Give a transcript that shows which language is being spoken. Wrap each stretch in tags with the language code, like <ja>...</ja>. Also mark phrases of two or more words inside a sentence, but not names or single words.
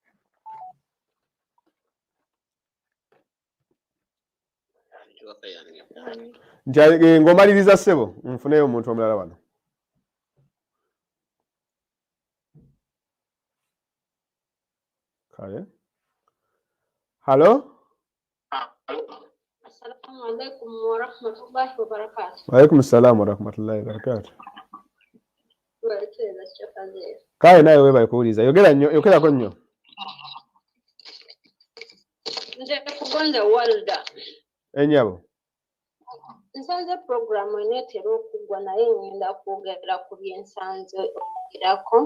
<lg>Nti ng'omaliriza ssebo nfuneyo omuntu omulala wano. Kale. Hello?</lg> <ar>السلام عليكم ورحمة الله وبركاته. وعليكم السلام ورحمة الله وبركاته.</ar> <lg>Kale naye weebale kuwuliza. Yogerako nnyo. Nze kugonda walda. Ennyabo. Nsanze programu eneetera okuggwa naye ngenda kwogera ku byensanze okugirako.</lg>